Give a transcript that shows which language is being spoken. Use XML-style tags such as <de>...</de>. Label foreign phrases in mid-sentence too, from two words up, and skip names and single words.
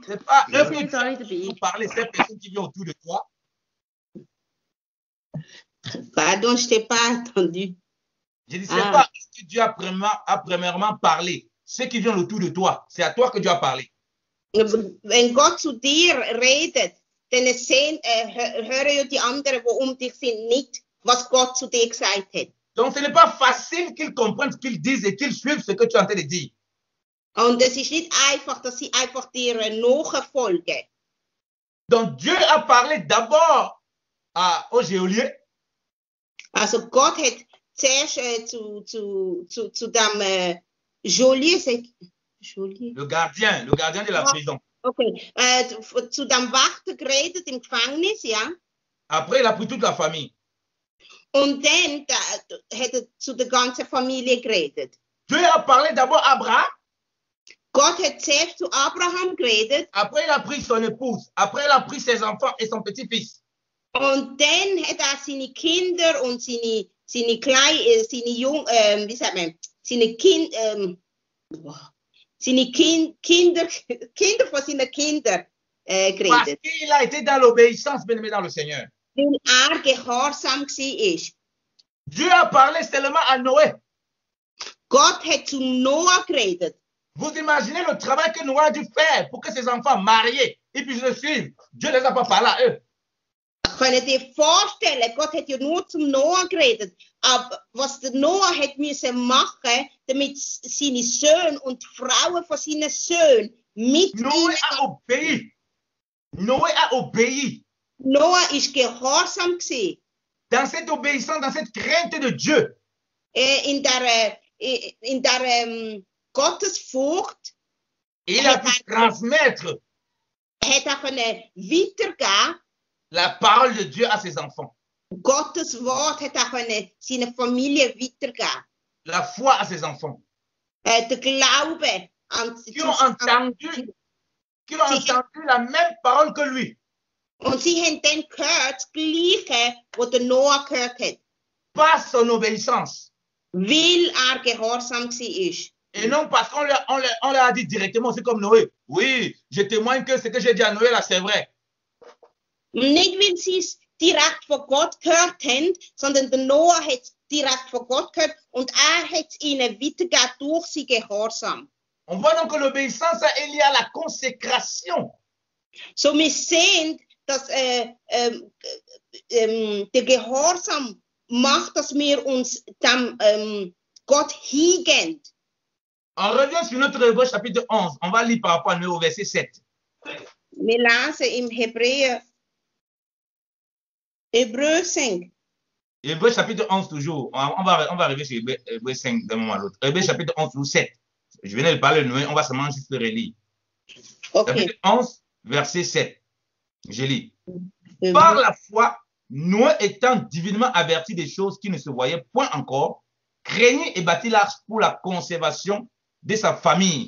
<fr>C'est pas</fr> <de>Wir</de> <fr>eux</fr> <de>sind</de> <fr>que</fr> <de>jetzt</de> <fr>tu</fr> <de>alle</de> <fr>as</fr> <de>dabei.</de> <fr>parlé, ces personnes qui viennent autour de toi. Pardon, je t'ai pas entendu. Je dis, c'est pas eux que Dieu a premièrement parlé. Ceux qui viennent autour de toi, c'est à toi que Dieu a parlé.</fr> <de>Wenn Gott zu dir redet, dann hören ja die anderen, die um dich sind, nicht, was Gott zu dir gesagt hat.</de> <fr>Donc, ce n'est pas facile qu'ils comprennent ce qu'ils disent et qu'ils suivent ce que tu es en train de dire.</fr> <de>Und es ist nicht einfach, dass sie einfach dir nachfolgen.</de> <fr>Donc, Dieu a parlé d'abord aux geôliers.</fr> <de>Also Gott hat zuerst zu dem Geôlier,</de> <fr>Le gardien de la prison.</fr> <de>okay, zu dem Wächter geredet im Gefängnis, ja.</de> <fr>Après, il a pris toute la famille.</fr> <de>Und dann hat er zu der ganzen Familie geredet.</de> <fr>Dieu a parlé d'abord à Abraham.</fr> <de>Gott hat zuerst zu Abraham geredet.</de> <fr>Après, il a pris son épouse. Après, il a pris ses enfants et son petit-fils.</fr> <de>Und dann hat er seine Kinder und seine Kinder von seinen Kindern</de> <fr>Parce</fr> <de>geredet.</de> <fr>qu'il a été dans l'obéissance, bien-aimé dans le Seigneur.</fr> <de>Weil gehorsam war.</de> <fr>Dieu a parlé seulement à Noé.</fr> <de>Gott hat zu Noah geredet.</de> <fr>Vous imaginez le travail que Noé a dû faire pour que ses enfants mariés et puissent le suivre. Dieu ne les a pas parlé à eux.</fr> <de>Könnt ihr vorstellen, Gott hat ja nur zum Noah geredet. Aber was der Noah hat müssen machen, damit seine Söhne und die Frauen von seinen Söhnen mit</de> <fr>Noé a obéi. Noé a obéi.</fr> <de>Noah ist gehorsam gewesen.</de> <fr>Dans cette obéissance, dans cette crainte de Dieu.</fr> <de>In der Gottesfurcht</de> <fr>Il a pu transmettre</fr> <de>hat er können weitergeben.</de> <fr>la parole de Dieu à ses enfants.</fr> <de>Gottes Wort hat er können seiner Familie weitergeben.</de> <fr>La foi à ses enfants.</fr> <de>Der Glaube an</de> <fr>Qui ont entendu la même parole que lui.</fr> <de>Und sie haben dann gehört, das Gleiche, was der Noah gehört hat.</de> <fr>Par son obéissance.</fr> <de>Weil er gehorsam war.</de> <fr>Et non parce qu'on leur a dit directement, c'est comme Noé. Oui, je témoigne que ce que j'ai dit à Noé là, c'est vrai.</fr> <de>Nicht, weil sie es direkt von Gott gehört haben, sondern der Noah hat es direkt von Gott gehört und er hat es ihnen weitergegeben durch sein Gehorsam.</de> <fr>On voit donc que l'obéissance est liée à la consécration.</fr> <de>So, wir sehen, dass der Gehorsam macht, dass wir uns dem Gott hingehen.</de> <fr>On revient sur notre Hébreu chapitre 11. On va lire par rapport à nous au verset 7.</fr> <de>Wir lesen im Hebräer 5.</de> <fr>Hébreu chapitre 11 toujours. On va arriver sur Hébreu 5 d'un moment à l'autre. Hébreu chapitre 11 ou 7. Je venais de parler de Noé, on va seulement juste le relire. Okay. Chapitre 11, verset 7. Je lis. Par la foi, Noé étant divinement averti des choses qui ne se voyaient point encore, craignit et bâtit l'arche pour la conservation de sa famille.</fr>